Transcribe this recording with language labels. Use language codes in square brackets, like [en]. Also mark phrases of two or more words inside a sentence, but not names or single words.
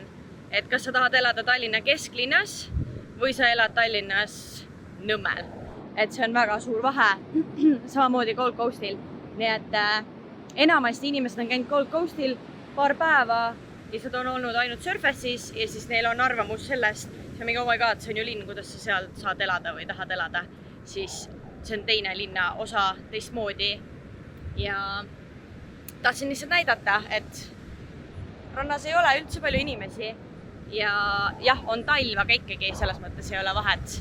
[et] Et kas sa tahad elada Tallinna kesklinnas või sa elad Tallinnas Nõmmel. Et see on väga suur vahe, samamoodi Gold Coastil. Nii et enamasti inimesed on käinud Gold Coastil paar päeva ja nad on olnud ainult Surface'is ja siis neil on arvamus sellest, see on mingi, [en] oh my god, [et] see on ju linn, kuidas sa seal saad elada või tahad elada. Siis see on teine linna osa teistmoodi. Ja tahtsin lihtsalt näidata, et rannas ei ole üldse palju inimesi. Ja jah, on talv, aga ikkagi selles mõttes ei ole vahet.